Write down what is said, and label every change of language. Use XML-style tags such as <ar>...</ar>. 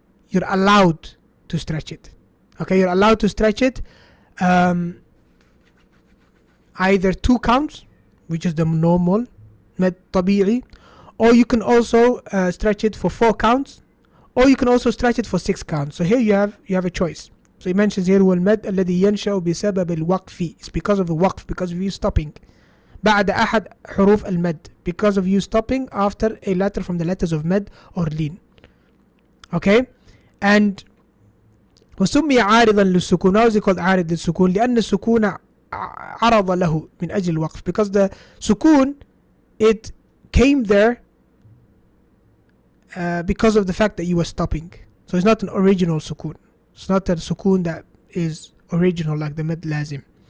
<en>You're allowed to stretch it. Okay, you're allowed to stretch it either 2 counts, which is the normal med tabi'i, or you can also stretch it for 4 counts, or you can also stretch it for 6 counts. So here you have a choice. So he mentions here</en> <ar>والمد الذي ينشأ بسبب الوقف.</ar> <en>It's because of the waqf, because of you stopping.</en> <ar>بعد أحد حروف المد,</ar> <en>because of you stopping after a letter from the letters of med or lin. Okay, and</en> <ar>وسمي عارضا للسكون.</ar> <en>How is it called</en> <ar>عارض للسكون؟ لأن السكون عرض له من أجل الوقف,</ar> <en>because the sukun, it came there because of the fact that you were stopping. So it's not an original sukun. It's not a sukun that is original like the med lazim.</en>